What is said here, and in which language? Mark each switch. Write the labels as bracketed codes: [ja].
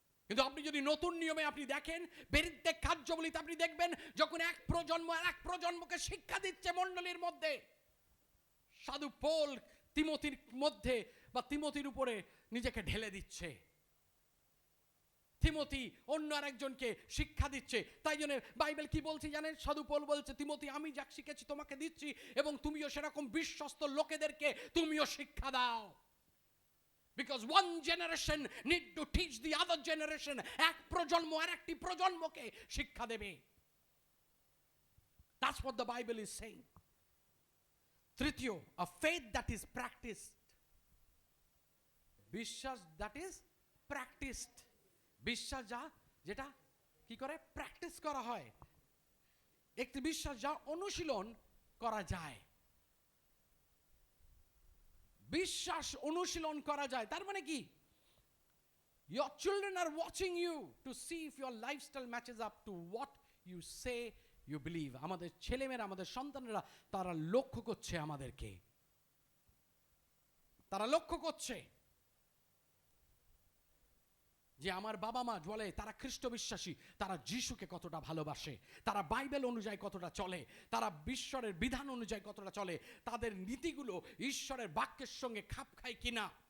[bn] কিন্তু আপনি যদি নতুন নিয়মে আপনি দেখেন, বেরিতে কার্যবলিতে আপনি দেখবেন যখন এক প্রজন্ম আর এক প্রজন্মকে শিক্ষা দিচ্ছে মণ্ডলীর মধ্যে, সাধু পৌল তিমোথির মধ্যে বা তিমোথির উপরে নিজেকে ঢেলে দিচ্ছে, তিমোথি অন্য আরেকজনকে শিক্ষা দিচ্ছে। তাই জন্য বাইবেল কি বলছে জানেন, সাধু পৌল বলছে তিমোথি আমি যা শিখেছি তোমাকে দিচ্ছি, এবং তুমিও সেরকম বিশ্বস্ত লোকেদেরকে তুমিও শিক্ষা দাও। [en] Because one generation need to teach the other generation, [bn] এক প্রজন্ম আর একটি প্রজন্মকে শিক্ষা দেবে। [en] That's what the Bible is saying. তৃতীয়, a faith that is practiced. [bn] বিশ্বাস [en] that is practiced, [bn] বিশ্বাস যেটা কি করে প্র্যাকটিস করা হয়, একটি বিশ্বাস যা অনুশীলন করা যায়। বিশ্বাস অনুশীলন করা যায়, তার মানে কি? [en] Your children are watching you to see if your lifestyle matches up to what you say you believe. [bn] আমাদের ছেলেমেয়েরা, আমাদের সন্তানেরা তারা লক্ষ্য করছে আমাদেরকে, তারা লক্ষ্য করছে যে আমার বাবা মা বলে তারা খ্রিস্ট বিশ্বাসী, তারা যিশুকে কতটা ভালোবাসে, তারা বাইবেল অনুযায়ী কতটা চলে, তারা ঈশ্বরের বিধান অনুযায়ী কতটা চলে, তাদের নীতিগুলো ঈশ্বরের বাক্যের সঙ্গে খাপ খায় কিনা,